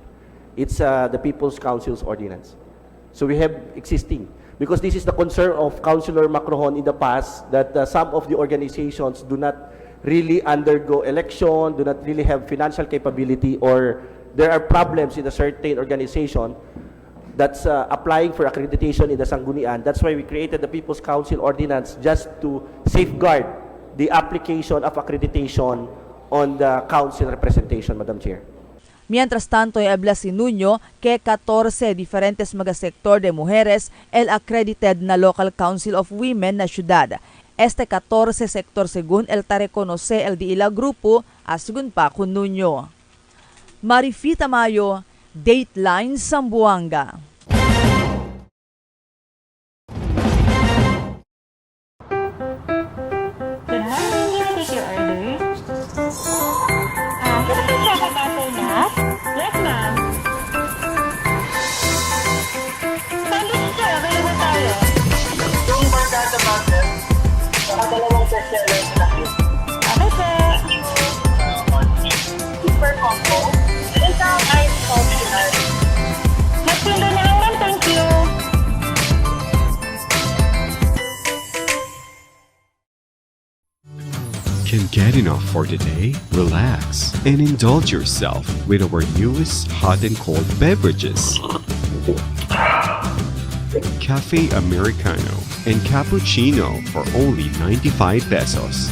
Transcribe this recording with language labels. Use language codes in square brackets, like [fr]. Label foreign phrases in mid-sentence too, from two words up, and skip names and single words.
[en] It's the People's Council's Ordinance. So we have existing, because this is the concern of Councilor Macrohon in the past, that some of the organizations do not really undergo election, do not really have financial capability, or there are problems in a certain organization that's applying for accreditation in the Sanggunian. That's why we created the People's Council Ordinance, just to safeguard the application of accreditation on the council representation, Madam Chair. [cbk] Mientras tanto, habla si Nuño que 14 diferentes megasektor de mujeres el accredited na Local Council of Women na syudad. Este 14 sector según el reconoce el de ila grupo asugun pa kun Nuño. Marifita Mayo, Dateline Zamboanga. [en] Yes, ma'am. [tl] Sandwich, sir. Available tayo. Yung barkada butter, dalawang bestseller na yun. [en] Okay, sir. Super combo. [tl] Isang [en] ice coffee [tl] nut. Magpindo na lang, ma'am. [en] Thank you. Can't get enough for the day? Relax and indulge yourself with our newest hot and cold beverages. Cafe Americano and Cappuccino for only 95 pesos.